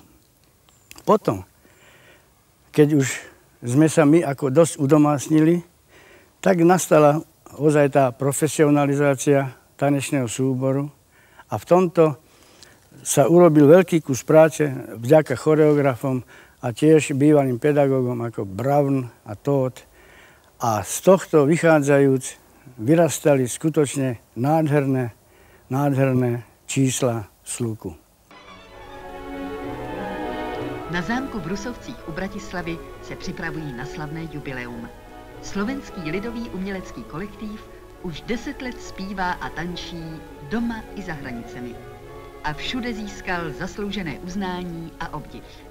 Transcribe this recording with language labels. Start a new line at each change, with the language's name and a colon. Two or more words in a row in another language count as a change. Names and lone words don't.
Slovak: Potom, keď už sme sa my ako dosť udomácnili, tak nastala ozaj tá profesionalizácia tanečného súboru a v tomto sa urobil veľký kus práce vďaka choreografom a tiež bývalým pedagógom ako Brown a Todd. A z tohto vychádzajúc vyrastali skutočne nádherné čísla sluku.
Czech: Na zámku v Rusovcích u Bratislavy se připravují na slavné jubileum. Slovenský lidový umělecký kolektív už 10 let zpívá a tančí doma i za hranicemi. A všude získal zasloužené uznání a obdiv.